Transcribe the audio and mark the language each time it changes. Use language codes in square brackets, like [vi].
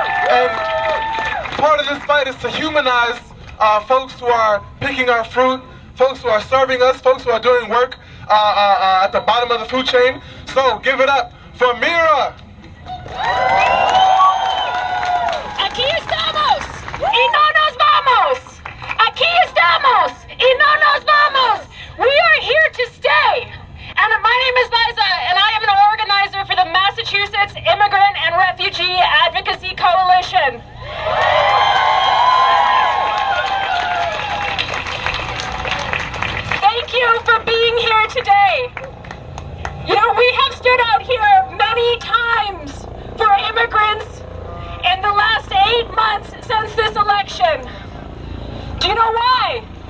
[en] And part of this fight is to humanize folks who are picking our fruit, folks who are serving us, folks who are doing work at the bottom of the food chain. So give it up for Mira. [es] Aquí estamos y no nos vamos. Aquí estamos y no nos vamos. [en] We are here to stay. And my name is Liza, and I am an organizer for the Massachusetts Immigrant and Refugee Advocacy Coalition. Thank you for being here today. You know, we have stood out here many times for immigrants in the last 8 months since this election. Do you know why?